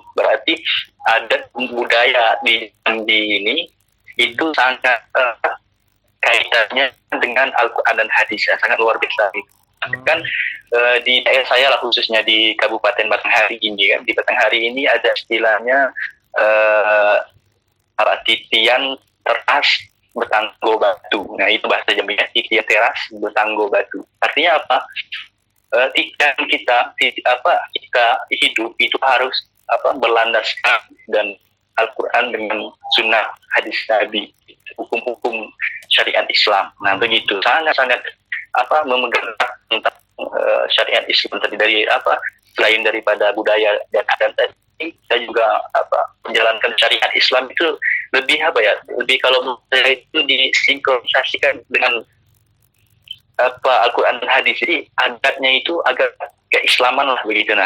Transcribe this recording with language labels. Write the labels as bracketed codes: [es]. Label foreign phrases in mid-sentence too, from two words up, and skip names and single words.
[id] Berarti adat budaya di Jambi ini itu sangat kaitannya dengan Al-Quran dan hadis ya, sangat luar biasa. Kan di daerah saya lah khususnya di Kabupaten Batanghari ini kan, di Batanghari ini ada istilahnya [jax] titian teras bertanggo batu. [id] Nah itu bahasa Jambi ya, [jax] titian teras bertanggo batu. [id] Artinya apa? Kita hidup itu harus berlandaskan dan Al-Quran dengan sunnah hadis Nabi, hukum-hukum syariat Islam. Nah begitu sangat-sangat memegang tentang syariat Islam tadi dari selain daripada budaya dan adat tadi kita juga menjalankan syariat Islam itu lebih lebih kalau saya itu disinkronisasikan dengan Al-Quran dan hadis, jadi adatnya itu agak keislaman lah begitu nah.